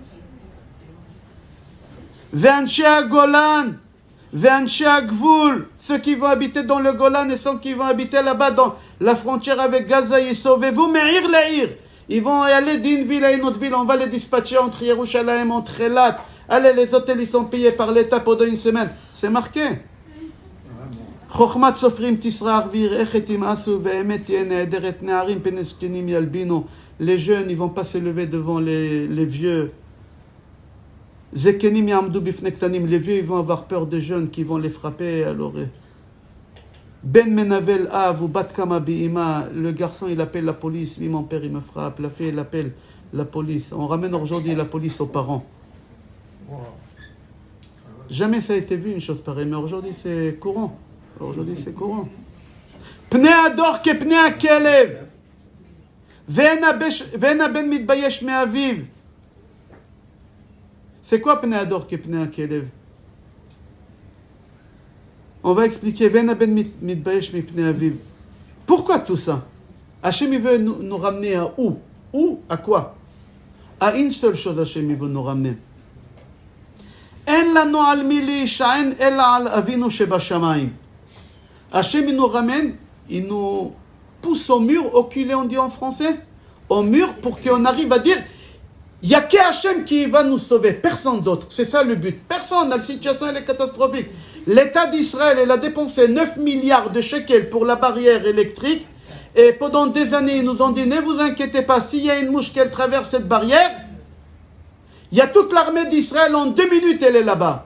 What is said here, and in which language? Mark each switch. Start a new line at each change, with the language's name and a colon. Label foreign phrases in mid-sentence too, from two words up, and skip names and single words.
Hebrew: ואנשי גולן, ואנשי גבול,
French: ceux qui vont habiter dans le Golan et ceux qui vont habiter là-bas dans la frontière avec Gaza, ils sauvez-vous,
Hebrew: מעיר לעיר.
French: Ils vont aller d'une ville à une autre ville, on va les dispatcher entre Yerushalayim, entre Elat. Allez, les hôtels, ils sont payés par l'État pendant une semaine. C'est marqué.
Hebrew: חוכמת סופרים תסרח ויראך תמאסו ואמת תהיה נהדרת נערים פני זקנים ילבינו.
French: Les jeunes, ils vont pas se lever devant les vieux.
Hebrew: זקנים יעמדו בפני קטנים.
French: Les vieux, ils vont avoir peur des jeunes qui vont les frapper à l'oreille.
Hebrew: בן מנבל אב ובת קמה באמה.
French: Le garçon, il appelle la police. Oui, mon père, il me frappe. La fille, elle appelle la police. On ramène aujourd'hui la police aux parents. Jamais ça a été vu une chose pareille, mais aujourd'hui c'est courant. Aujourd'hui c'est courant.
Hebrew: פני הדור כפני הכלב. ואין בן מתבייש מאביו.
French: C'est quoi
Hebrew: פני הדור כפני הכלב?
French: On va expliquer.
Hebrew: ואין בן מתבייש מפני אביו.
French: Pourquoi tout ça? Hachem il veut nous ramener à où? Où? À quoi? À une seule chose Hachem il veut nous ramener.
Hebrew: אין לנו על מי להישען אלא על אבינו שבשמיים.
French: Hachem il nous ramène, il nous pousse au mur, au culé on dit en français, au mur pour qu'on arrive à dire il n'y a que Hachem qui va nous sauver, personne d'autre. C'est ça le but. Personne, la situation elle est catastrophique. L'État d'Israël il a dépensé 9 milliards de shekels pour la barrière électrique et pendant des années ils nous ont dit ne vous inquiétez pas, s'il y a une mouche qui traverse cette barrière, il y a toute l'armée d'Israël, en 2 minutes, elle est là-bas.